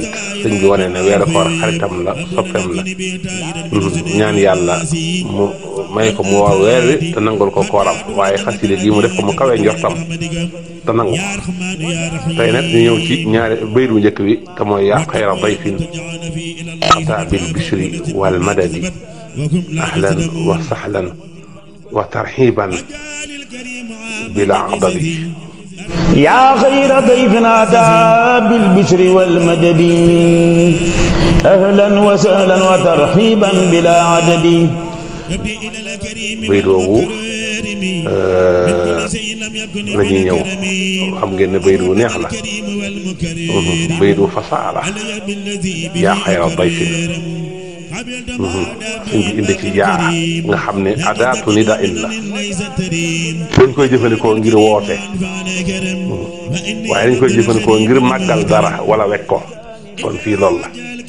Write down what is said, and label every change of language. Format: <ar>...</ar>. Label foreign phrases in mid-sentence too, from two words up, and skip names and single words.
<wo>sëñ bi wane ne weeru koor xaritam la soppeem la ñaan yàlla mu may ko mu war weer wi te nangul ko kooram waaye xasida gi mu def ko mu kawee njortam te nangu ko. tey nag ñu ñëw ci ñaari bayit bu njëkk bi te mooy</wo> <ar>يا خير ضيف أتى بالبشر والمدد أهلا وسهلا وترحيبا بلا عدد. يا خير ضيف أتى بالبشر والمدد أهلا وسهلا وترحيبا بلا عدد.</ar> <wo>bayit woowu la ñuy ñëw xam ngeen ne bayit wu neex la bayit wu fasaa la</wo> <ar>يا خير ضيف.</ar> <wo>suñ bi indi ci yaa nga xam ne</wo> <ar>أداة نداء</ar> <wo>in la dañ koy jëfandikoo ngir woote waaye dañ koy jëfandikoo ngir màggal dara wala wekk ko kon fii loolu la.</wo>